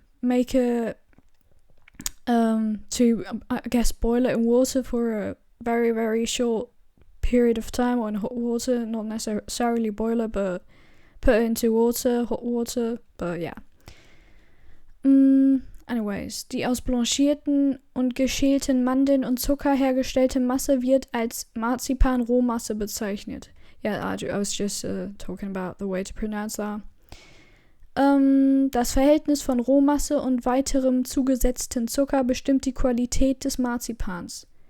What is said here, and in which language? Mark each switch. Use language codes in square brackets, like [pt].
[en] Make a, to, I guess, boil it in water for a very, very short period of time, or in hot water, not necessarily boil it, but put it into water, hot water, but yeah. [de] Anyways, die aus blanchierten und geschälten Mandeln und Zucker hergestellte Masse wird als Marzipan-Rohmasse bezeichnet. [en] Yeah, I was just talking about the way to pronounce that. [de] Das Verhältnis von Rohmasse und weiterem zugesetzten Zucker bestimmt die Qualität des Marzipans.